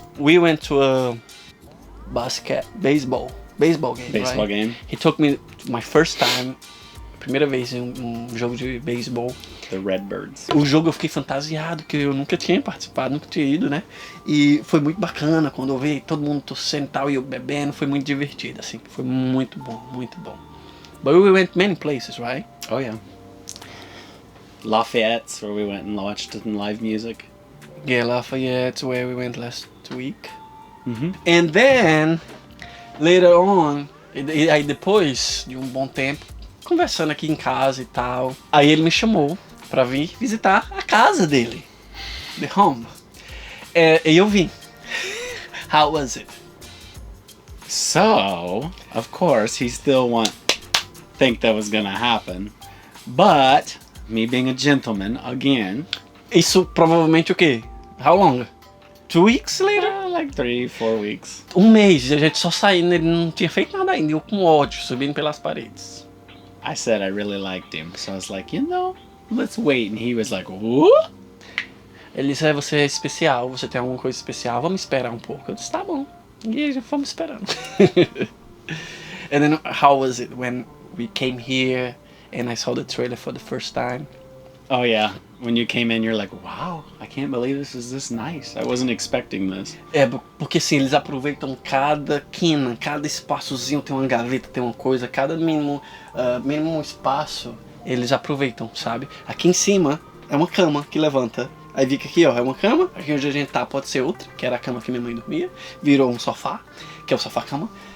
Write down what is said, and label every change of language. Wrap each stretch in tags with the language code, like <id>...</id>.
<en>We went to a baseball game. Baseball right? game. He took me to my first time.</en> <pt>Primeira vez em um jogo de beisebol.</pt> <en>The Redbirds.</en> <pt>O jogo eu fiquei fantasiado, que eu nunca tinha participado, nunca tinha ido, né? E foi muito bacana quando eu vi todo mundo torcendo e tal, e eu bebendo, foi muito divertido, assim. Foi muito bom, muito bom.</pt> <en>But we went many places, right? Oh, yeah. Lafayette's where we went and watched some live music. Yeah, Lafayette's where we went last week. Mm-hmm. And then, later on,</en> <pt>aí depois de um bom tempo, conversando aqui em casa e tal, aí ele me chamou pra vir visitar a casa dele,</pt> <en>the home.</en> <pt>E eu vim.</pt> <en>How was it? So, of course, he still think that was gonna happen, but me being a gentleman again.</en> <pt>Isso provavelmente o quê?</pt> <en>How long? 2 weeks later? Like 3-4 weeks.</en> <pt>Um mês, a gente só saindo, ele não tinha feito nada ainda, eu com ódio, subindo pelas paredes.</pt> <en>I said I really liked him, so I was like, let's wait. And he was like, what?</en> <pt>Ele disse, você é especial, você tem alguma coisa especial, vamos esperar um pouco. Eu disse, tá bom. E já fomos esperando.</pt> <en>And then how was it when we came here and I saw the trailer for the first time? Oh yeah, when you came in, you're like, wow, I can't believe this is this nice. I wasn't expecting this.</en> <pt>Porque assim, eles aproveitam cada quina, cada espaçozinho, tem uma gaveta, tem uma coisa, cada mínimo espaço, eles aproveitam, sabe? Aqui em cima é uma cama que levanta. Aí fica aqui, ó, é uma cama, aqui onde a gente tá pode ser outra, que era a cama que minha mãe dormia, virou um sofá, que é o sofá-cama.</pt>